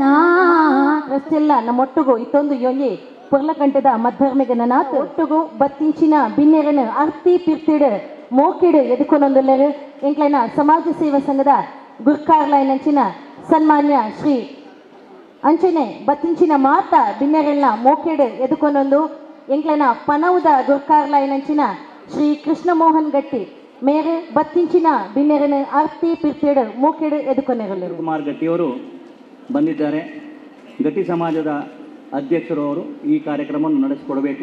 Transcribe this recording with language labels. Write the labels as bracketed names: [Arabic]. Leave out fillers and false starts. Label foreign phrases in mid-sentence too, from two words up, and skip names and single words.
[Tulu] ರಸ್ತೆಲ್ಲ ನಮ್ಮೊಟ್ಟುಗು ಇತ್ತೊಂದು ಯೋನಿ ಪೊರ್ಲಕಂಠದ ಮಧ್ಧರ್ಮಿಗ ನನಾತ್ ಒಟ್ಟುಗು ಬತ್ತಿಂಚಿನ ಬಿನ್ನೆರನ ಅರ್ತಿ ಪಿರ್ತಿಡ್ ಮೋಕಿಡ್ ಎದುಕೊನೊಂದುಲ್ಲರು ಎಂಕ್ಲೈನ ಸಮಾಜ ಸೇವಾ ಸಂಘದ ಗುರ್ಕಾರ್ಲೈನಂಚಿನ ಸನ್ಮಾನ್ಯ ಶ್ರೀ ಅಂಚನೆ ಬತ್ತಿಂಚಿನ ಮಾತ ಬಿನ್ನೆರಲ್ನ ಮೋಕಿಡ್ ಎದುಕೊನೊಂದು ಎಂಕ್ಲೈನ ಪನವುದ ಗುರ್ಕಾರ್ಲೈನಂಚಿನ ಶ್ರೀ ಕೃಷ್ಣಮೋಹನ್ ಗಟ್ಟಿ ಮೇರೆ ಬತ್ತಿಂಚಿನ ಬಿನ್ನೆರನ ಅರ್ತಿ ಪಿರ್ತಿಡ್ ಮೋಕಿಡ್ ಎದುಕೊನೆರಲ್ಲರು. [Kannada] ಕುಮಾರ್ ಗಟ್ಟಿಯವರು ಬಂದಿದ್ದಾರೆ. ಗಟ್ಟಿ ಸಮಾಜದ ಅಧ್ಯಕ್ಷರು ಅವರು ಈ ಕಾರ್ಯಕ್ರಮವನ್ನು ನಡೆಸಿಕೊಡಬೇಕು.